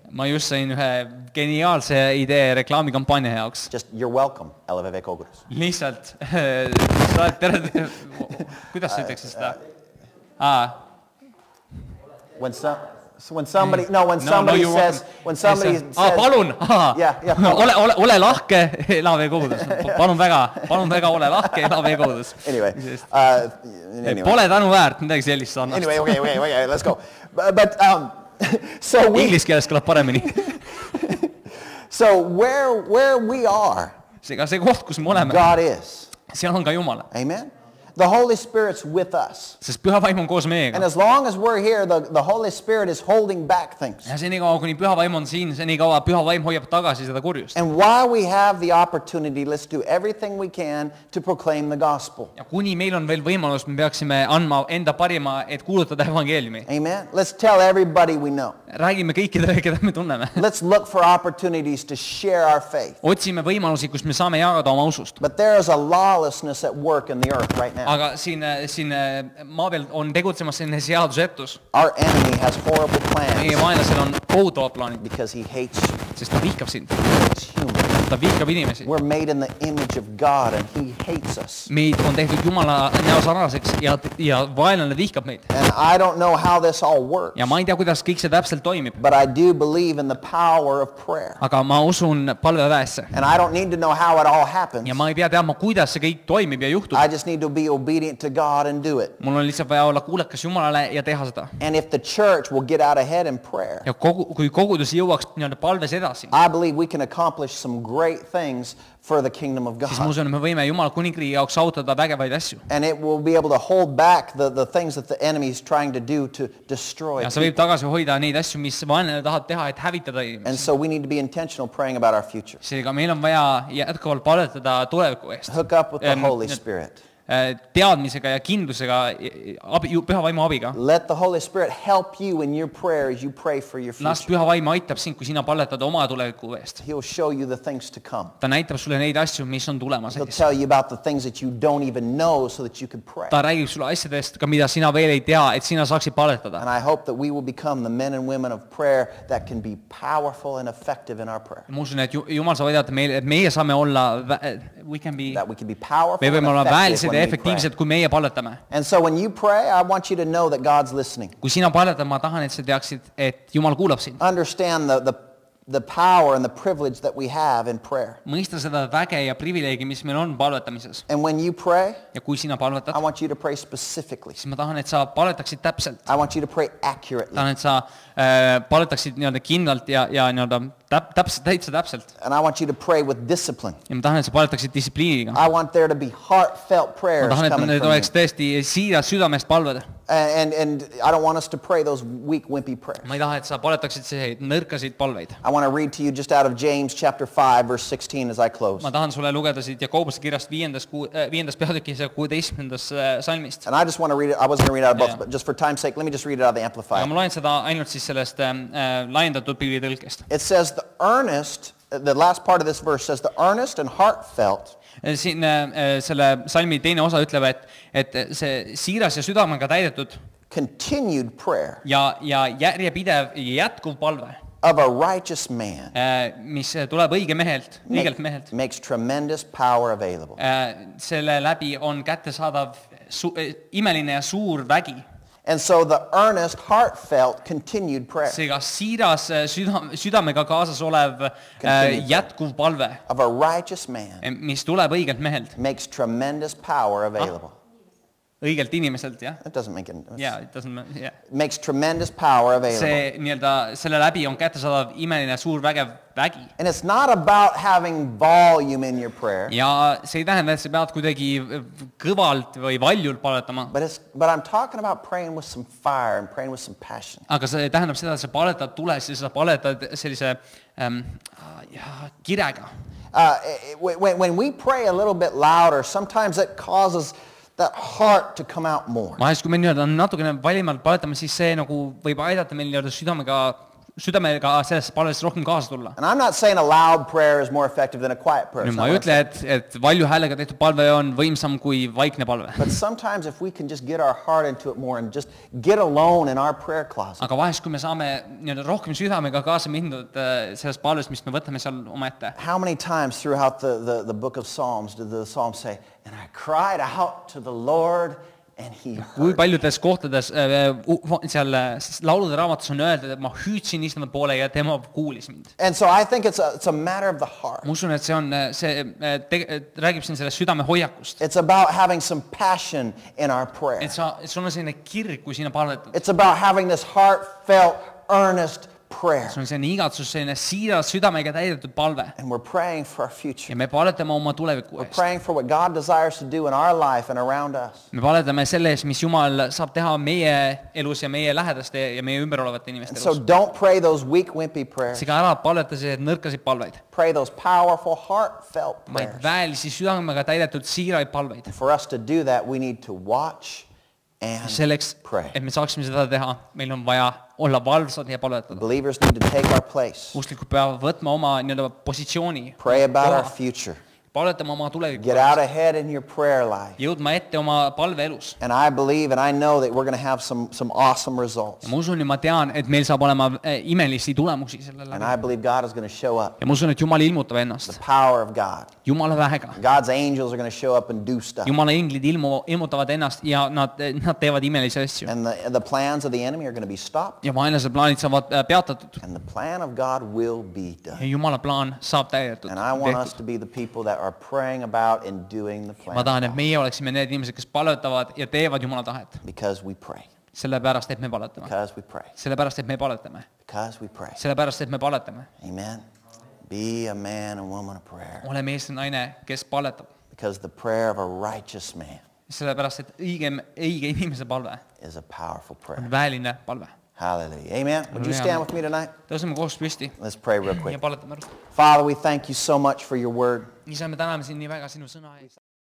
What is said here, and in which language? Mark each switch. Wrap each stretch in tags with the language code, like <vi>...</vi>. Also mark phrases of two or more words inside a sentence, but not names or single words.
<et>Ma just sain ühe geniaalse idee reklaamikampaania jaoks.</et> <en>Just, you're welcome,</en> <et>LVV Kogudus. Lihtsalt, sa oled tere, kuidas sa ütleksid seda?</et> <en>When somebody says,</en> <et>palun,</et> <en>Yeah,</en> <et>ole lahke, elave kogudus. Palun väga, ole lahke, elave kogudus.</et> <en>Anyway,</en> <et>Pole tänu väärt, midagi sellist annast.</et> <en>Anyway, okay, let's go. But so</en> <et>Inglis keeles kõlab paremini.</et> <en>So where we are,</en> <et>See koht, kus me oleme,</et> <en>God is.</en> <et>seal on ka Jumal. Amen.</et> <en>The Holy Spirit's with us.</en> <et>Sest püha vaim on koos</et> <en>And</en> <et>meiega.</et> <en>as long as we're here, the Holy Spirit is holding back things.</en> <et>Ja senikaua, kuni püha vaim on siin, senikaua püha vaim hoiab tagasi seda kurjust.</et> <en>And while we have the opportunity, let's do everything we can to proclaim the gospel.</en> <et>Ja kuni meil on veel võimalus, me peaksime andma enda parima, et kuulutada evangeeliumi. Amen.</et> <en>Let's tell everybody we know.</en> <et>Räägime kõikidele, keda me tunneme.</et> <en>Let's look for opportunities to share our faith.</en> <et>Otsime võimalusi, kus me saame jagada oma usust.</et> <en>But there is a lawlessness at work in the earth right now.</en> <et>Aga siin maa peal on tegutsemas selline seadusetus.</et> <en>Our enemy has horrible</en> <et>Meie</et> <en>plans</en> <et>vaenlasel on kohutavad plaanid,</et> <en>because he hates you.</en> <et>sest ta vihkab sind.</et> <en>He hates humans.</en> <et>Ta vihkab inimesi.</et> <en>We're made in the image of God and he hates us.</en> <et>Meid on tehtud Jumala näo sarnaseks ja vaenlane vihkab meid.</et> <en>And I don't know how this all works,</en> <et>Ja ma ei tea, kuidas kõik see täpselt toimib.</et> <en>but I do believe in the power of prayer.</en> <et>Aga ma usun palveväesse.</et> <en>And I don't need to know how it all happens.</en> <et>Ja ma ei pea teadma, kuidas see kõik toimib ja juhtub.</et> <en>I just need to be obedient to God and do it.</en> <et>Mul on lihtsalt vaja olla kuulekas Jumalale ja teha seda.</et> <en>And if the church will get out ahead in prayer,</en> <et>Ja kui kogudus jõuaks nii-öelda palves edasi,</et> <en>I believe we can accomplish some great things for the kingdom of</en> <et>siis ma</et> <en>God.</en> <et>usun, et me võime Jumala kuningriigi jaoks saavutada vägevaid asju.</et> <en>And it will be able to hold back the things that the enemy is trying to do to destroy</en> <et>Ja see võib</et> <en>people.</en> <et>tagasi hoida neid asju, mis vaenlane tahab teha, et hävitada</et> <en>And</en> <et>inimesi.</et> <en>so we need to be intentional praying about our future.</en> <et>Seega meil on vaja jätkuvalt palvetada tuleviku eest.</et> <en>Hook up with the Holy Spirit.</en> <et>Teadmisega ja kindlusega, püha vaimu abiga.</et> <en>Let the Holy Spirit help you in your prayer as you pray for your</en> <et>Las</et> <en>future.</en> <et>püha vaim aitab sind, kui sina palvetad oma tuleviku eest.</et> <en>He'll show you the things to come.</en> <et>Ta näitab sulle neid asju, mis on tulemas.</et> <en>He'll tell you about the things that you don't even know so that you can pray.</en> <et>Ta räägib sulle asjadest, ka mida sina veel ei tea, et sina saaksid palvetada.</et> <en>And I hope that we will become the men and women of prayer that can be powerful and effective in our prayer.</en> <et>Ma usun, et Jumal saab aidata meil, et meie saame olla,</et> <en>we can be, That we can be powerful</en> <et>me</et> <en>and</en> <et>võime olla</et> <en>effective</en> <et>väelised ja</et> <en>when we pray.</en> <et>efektiivsed, kui meie palvetame.</et> <en>And so when you pray, I want you to know that God's listening.</en> <et>Kui sina palvetad, ma tahan, et sa teaksid, et Jumal kuulab sind.</et> <en>Understand the power and the privilege that we have in prayer.</en> <et>Mõista seda väge ja privileegi, mis meil on palvetamises.</et> <en>And when you pray,</en> <et>Ja kui sina palvetad,</et> <en>I want you to pray specifically.</en> <et>siis ma tahan, et sa palvetaksid täpselt.</et> <en>I want you to pray accurately.</en> <et>Tahan, et sa palvetaksid nii-öelda kindlalt ja nii-öelda täpselt.</et> <en>And I want you to pray with discipline.</en> <et>Ja ma tahan, et sa palvetaksid distsipliiniga.</et> <en>I want there to be heartfelt</en> <et>Ma</et> <en>prayers</en> <et>tahan, et</et> <en>coming</en> <et>need</et> <en>from</en> <et>oleks</et> <en>you.</en> <et>tõesti siiras südamest palved.</et> <en>And I don't want us to pray those weak, wimpy prayers.</en> <et>ma ei taha, et sa paletaksid selliseid nõrkasid palveid.</et> <en>I want to read to you just out of James chapter 5, verse 16 as I close.</en> <et>ma tahan sulle lugeda siit Jakobuse kirjast 5. peatükis ja 16. salmist.</et> <en>And I just want to read it. I wasn't going to read it out of both, Yeah. but just for time's sake, let me just read it out of the</en> <et>aga Amplified. ma loen seda ainult siis sellest laiendatud pilvitõlkest.</et> <en>It says the last part of this verse says, the earnest and heartfelt</en> <et>siin selle salmi teine osa ütleb, et see siiras ja südamega täidetud</et> <en>continued prayer</en> <et>ja järjepidev ja jätkuv palve,</et> <en>of a righteous man</en> <et>mis tuleb õigelt mehelt,</et> <en>makes tremendous power available.</en> <et>selle läbi on kättesaadav imeline ja suur vägi.</et> <en>And so the earnest, heartfelt, continued prayer</en> <et>seega siiras südamega kaasas olev jätkuv palve,</et> <en>of a righteous man</en> <et>mis tuleb õigelt mehelt,</et> <en>makes tremendous power available.</en> <et>õigelt inimeselt, jah.</et> <en>It doesn't make it. Makes tremendous power available.</en> <et>see nii-öelda selle läbi on kättesaadav imeline suur vägev vägi.</et> <en>And it's not about having volume in your prayer.</en> <et>ja see ei tähenda, et sa pead kuidagi kõvalt või valjult paletama.</et> <en>But I'm talking about praying with some fire and praying with some passion.</en> <et>aga see tähendab seda, et sa paletad tules ja sa paletad sellise kirega.</et> <en>When we pray a little bit louder, sometimes it causes that heart to come out more.</en> <et>vahest, kui me nii-öelda natukene valimalt paletame, siis see nagu võib aidata meil nii-öelda südamega sellesse palvesse rohkem kaasa tulla.</et> <en>And I'm not saying a loud prayer is more effective than a quiet prayer.</en> <et>ma ei ütle, et valju häälega tehtud palve on võimsam kui vaikne palve.</et> <en>But sometimes if we can just get our heart into it more and just get alone in our prayer closet.</en> <et>aga vahest, kui me saame nii-öelda rohkem südamega kaasa mindud sellest palvest, mis me võtame seal omaette.</et> <en>How many times throughout the book of Psalms did the Psalm say, and I cried out to the Lord and he</en> <et>kui</et> <en>heard.</en> <et>paljudes kohtades seal laulude raamatus on öeldud, et ma hüüdsin Issanda poole ja tema kuulis mind.</et> <en>And so I think it's a matter of the heart.</en> <et>ma usun, et see räägib siin sellest südame hoiakust.</et> <en>It's about having some passion in our prayer.</en> <et>et sul on selline kirg, kui sina palvetad.</et> <en>It's about having this heartfelt, earnest prayer.</en> <et>see on selline igatsus, selline siiras südamega täidetud palve.</et> <en>And we're praying for our future.</en> <et>ja me paletame oma tuleviku</et> <en>We're</en> <et>eest.</et> <en>praying for what God desires to do in our life and around us.</en> <et>me paletame selle eest, mis Jumal saab teha meie elus ja meie lähedaste ja meie ümber olevate inimeste</et> <en>So</en> <et>elus.</et> <en>don't pray those weak, wimpy prayers.</en> <et>seega ära paleta selliseid nõrkasid palveid,</et> <en>Pray those powerful, heartfelt</en> <et>vaid</et> <en>prayers.</en> <et>väelisi südamega täidetud siiraid palveid.</et> <en>For us to do that, we need to watch and</en> <et>selleks,</et> <en>pray.</en> <et>et me saaksime seda teha, meil on vaja olla valvsad ja palvetada.</et> <en>Believers need to take our place.</en> <et>usklikud peavad võtma oma nii-öelda positsiooni,</et> <en>Pray about our future.</en> <et>paletama oma tuleviku</et> <en>Get out ahead in your prayer life.</en> <et>jõudma ette oma palveelus.</et> <en>And I believe and I know that we're going to have some awesome results.</en> <et>ja ma usun ja ma tean, et meil saab olema imelisi tulemusi selle</et> <en>And</en> <et>läbi.</et> <en>I believe God is going to show up.</en> <et>ja ma usun, et Jumal ilmutab</et> <en>The</en> <et>ennast</et> <en>power of God.</en> <et>Jumala väega.</et> <en>God's angels are going to show up and do stuff.</en> <et>Jumala inglid ilmutavad ennast ja nad teevad imelisi asju.</et> <en>And the plans of the enemy are going to be stopped.</en> <et>ja vaenlase plaanid saavad peatatud.</et> <en>And the plan of God will be</en> <et>ja</et> <en>done.</en> <et>Jumala plaan saab täidetud.</et> <en>And I want us to be the people that are praying about and doing the plan</en> <et>ma tahan,</et> <en>of</en> <et>et</et> <en>God.</en> <et>meie oleksime need inimesed, kes palvetavad ja teevad Jumala tahet.</et> <en>Because we pray.</en> <et>sellepärast, et me paletame.</et> <en>Because we pray.</en> <et>sellepärast, et me paletame.</et> <en>Because we pray.</en> <et>sellepärast, et me paletame. Amen.</et> <en>Be a man and woman of prayer.</en> <et>ole mees ja naine, kes paletab.</et> <en>Because the prayer of a righteous man</en> <et>sellepärast, et õige inimese palve</et> <en>is a powerful prayer.</en> <et>on väeline palve.</et> <en>Hallelujah. Amen. Would you stand with me tonight?</en> <et>tõuseme koos püsti</et> <en>Let's pray real</en> <et>ja</et> <en>quick.</en> <et>paletame.</et> <en>Father, we thank you so much for your word.</en> <et>isa, me täname sind nii väga sinu sõna eest.</et>